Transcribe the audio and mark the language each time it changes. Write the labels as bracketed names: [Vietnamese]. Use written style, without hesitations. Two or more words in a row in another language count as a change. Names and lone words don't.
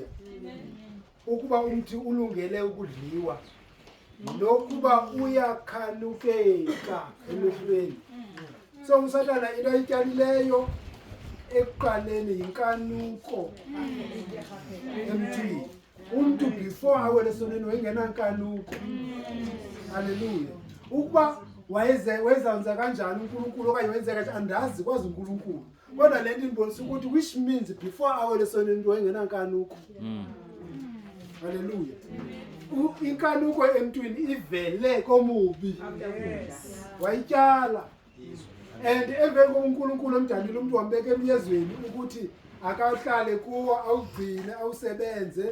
[Xhosa] Ukuba umthi ulungele ukudliwa nokuba uyakhanukeka emehlweni. So uSathana into ayityalileyo ekuqaleni yinkanuko emthini. Umntu before awele soneni wayengenankanuko. Hallelujah. Ukuba wayezanza kanjani uNkulunkulu okanye wenza kanjani andazi kwazi uNkulunkulu. Kodwa lento ibonisa ukuthi [English] which means [Xhosa] before awele soneni wayengenankanuko. Hallelujah. Inkanuko emntwini ivele komubi. Wayityala. And emveni koNkulunkulu omdalile umuntu wambeka emyezweni ukuthi akahlale kuwo awugcine awusebenze.